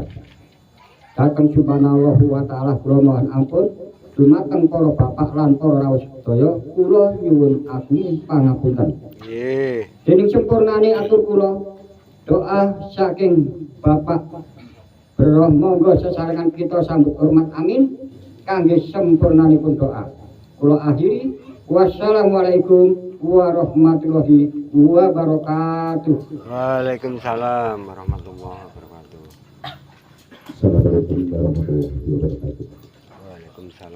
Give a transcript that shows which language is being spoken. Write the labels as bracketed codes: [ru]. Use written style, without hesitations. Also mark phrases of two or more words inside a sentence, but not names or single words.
[jv] Dhateng [ar] سبحان الله وتعالى [jv] kula [id] mohon ampun [jv] dumateng para bapak lan para rawuh sedaya kula nyuwun agung pangapunten. Nggih. Dening sempurnane atur kula doa saking Bapak Bro monggo sesarengan [id] kita sambut hormat [jv] amin kangge sempurnanipun doa. Kula akhiri [ar] والسلام عليكم ورحمة الله وبركاته. وعليكم السلام ورحمة الله وبركاته. السلام عليكم ورحمة الله وبركاته. وعليكم السلام.